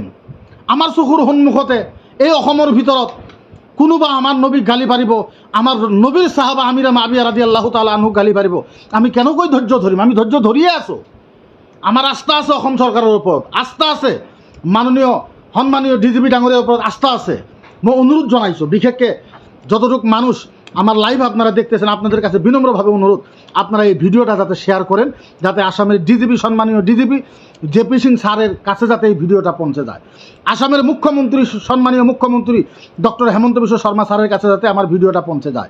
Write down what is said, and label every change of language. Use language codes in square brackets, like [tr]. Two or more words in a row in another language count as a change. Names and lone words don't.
[as] আমাৰ চকুৰ সন্মুখতে এই অসমৰ ভিতৰত কোনোবা আমাৰ নবীক গালি পাৰিব, আমাৰ নবীৰ চাহাবা আমিৰা মাবিয়া [ar] رضي الله تعالى عنه [as] গালি পাৰিব। আমি কেনেকৈ ধৈৰ্য ধৰিম? আমি ধৈৰ্য ধৰিয়ে আছোঁ। আমাৰ আস্থা আছে অসম চৰকাৰৰ ওপৰত, আস্থা আছে মাননীয় সন্মানীয় ডিজিপি ডাঙৰীয়াৰ ওপৰত আস্থা আছে। মই অনুৰোধ জনাইছোঁ, [bn] বিশেষকৈ যতটুক মানুষ আমার লাইভ আপনারা দেখতেছেন, আপনাদের কাছে বিনম্রভাবে অনুরোধ, আপনারা এই ভিডিওটা যাতে শেয়ার করেন, যাতে আসামের ডিজিপি সম্মানীয় ডিজিপি জেপি সিং স্যারের কাছে যাতে এই ভিডিওটা পৌঁছে যায়। আসামের মুখ্যমন্ত্রী সম্মানীয় মুখ্যমন্ত্রী ডক্টর হেমন্ত বিশ্ব শর্মা স্যারের কাছে যাতে আমার ভিডিওটা পৌঁছে যায়।